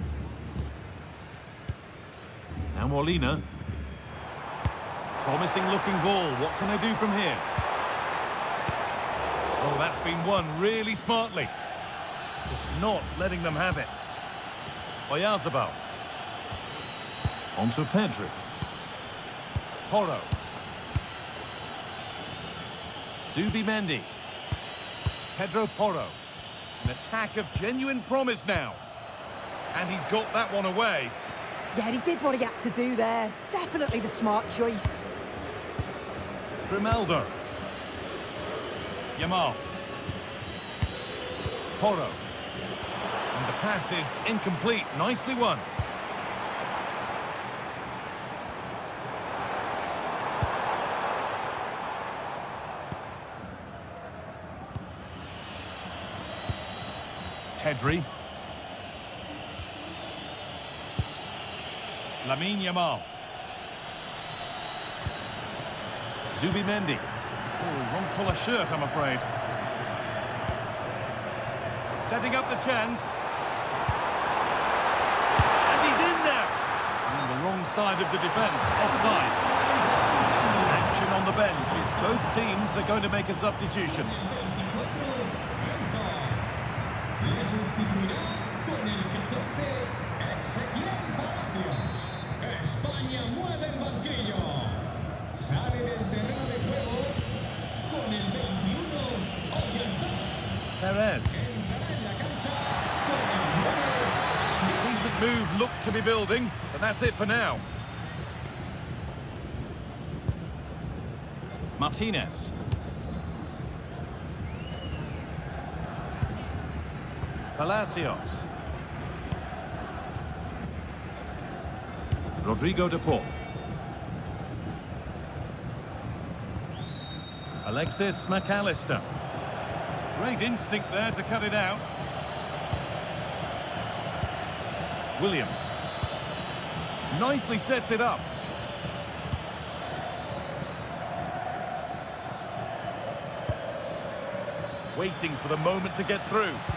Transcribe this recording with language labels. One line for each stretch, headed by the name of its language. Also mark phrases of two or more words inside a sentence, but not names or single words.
English: Now Molina. Promising looking ball. What can they do from here? Oh, that's been won really smartly. Just not letting them have it. Oyarzabal. On to Pedri. Porro. Zubimendi. Pedro Porro. An attack of genuine promise now. And he's got that one away. Yeah, he did what he had to do there. Definitely the smart choice. Grimaldo. Yamal. Porro. And the pass is incomplete. Nicely won. Pedri. Lamine Yamal. Zubimendi. Oh, wrong colour shirt, I'm afraid. Setting up the chance. And he's in there. On the wrong side of the defence, offside. Action on the bench is both teams are going to make a substitution.
Spanish: Le sustituirá con el 14, Ezequiel Palacios. España mueve el banquillo. Sale del terreno de juego con el 21, Oyarzabal. Perez. Entrará en la cancha con el 9.
English: Decent move looked to be building, but that's it for now. Martinez. Palacios. Rodrigo de Paul. Alexis McAllister. Great instinct there to cut it out. Williams. Nicely sets it up. Waiting for the moment to get through.